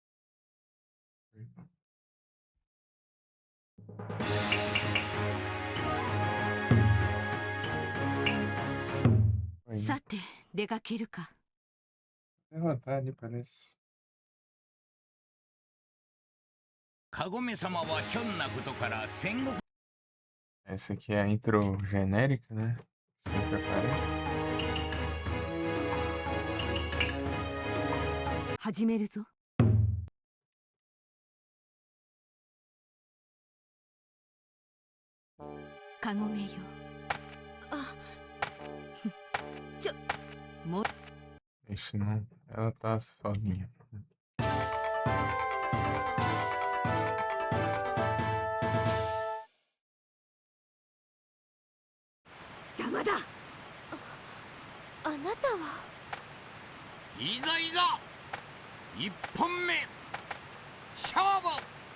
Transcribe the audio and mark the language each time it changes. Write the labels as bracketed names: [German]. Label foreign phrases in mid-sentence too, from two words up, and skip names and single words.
[Japanese] さて出かけるか。 [Portuguese] Derrotar ali, parece. [Japanese] カゴメ様はひょんなことから戦国 [Portuguese] Essa aqui é a intro genérica, né? Sempre aparece. [Japanese] 始めるぞ。カゴメよ。あ、も [Portuguese] Ixi, não. Ela tá sozinha. [Japanese] 邪魔だ。あなたは。いざいざ一本目勝負。